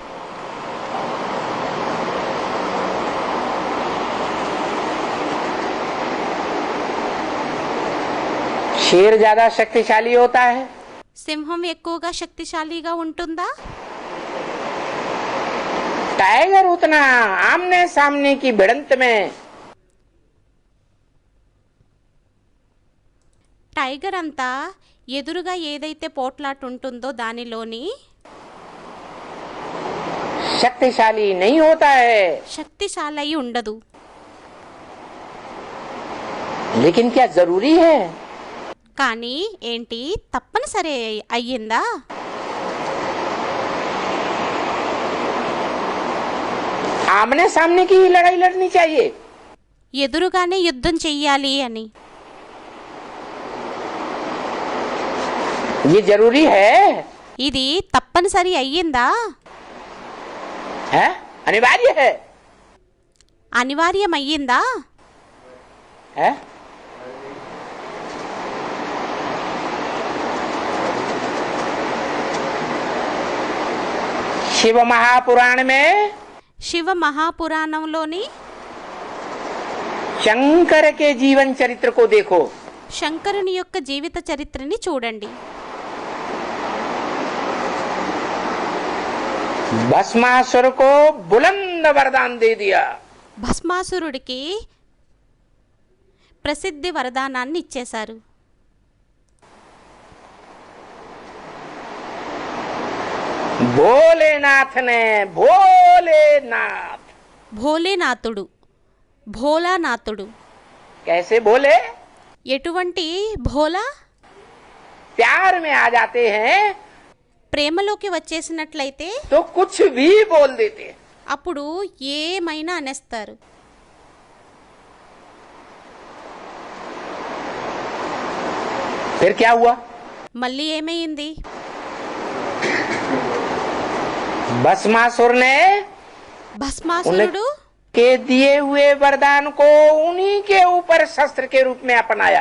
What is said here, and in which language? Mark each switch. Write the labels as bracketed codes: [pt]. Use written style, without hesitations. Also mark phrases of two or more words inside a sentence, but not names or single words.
[hi] शेर ज्यादा शक्तिशाली होता है, [te] సింహం ఎక్కువగా శక్తిశాలిగా ఉంటుందా? [hi] टाइगर उतना आमने सामने की भिड़ंत में [te] టైగర్ అంతా ఎదురుగా ఏదైతే పోట్లాట ఉంటుందో దానిలోని [hi] शक्तिशाली नहीं होता है। [te] శక్తిశాలి అయి ఉండదు। [hi] लेकिन क्या जरूरी है? [te] కానీ ఏంటి తప్పనిసరి అయ్యిందా? [hi] आमने सामने की ही लड़ाई लड़नी चाहिए। [te] ఎదురుగానే యుద్ధం చెయ్యాలి అని [hi] ये जरूरी है? [te] ఇది తప్పనిసరి అయ్యిందా? [hi] है? अनिवार्य है? [te] అనివార్యమయ్యిందా? [hi] है? शिव महापुराण में [te] శివ మహాపురాణంలోని [hi] शंकर के जीवन चरित्र को देखो। [te] శంకరుని యొక్క జీవిత చరిత్రని చూడండి। [hi] भस्मासुर को बुलंद वरदान दे दिया। [te] భస్మాసురుడికి ప్రసిద్ధి వరదానాన్ని ఇచ్చేశారు। [hi] भोलेनाथ ने, भोलेनाथ [te] భోలేనాథుడు, భోలానాథుడు। [hi] कैसे भोले? [te] ఎటువంటి భోలా? [hi] प्यार में आ जाते हैं [te] ప్రేమలోకి వచ్చేసినట్లయితే [hi] तो कुछ भी बोल देते हैं। [te] అప్పుడు ఏమైనా అనేస్తారు। [hi] फिर क्या हुआ? [te] మళ్ళీ ఏమైంది? [hi] भस्मासुर ने [te] భస్మాసురుడు [hi] के दिए हुए वरदान को उन्हीं के ऊपर शस्त्र के रूप में अपनाया।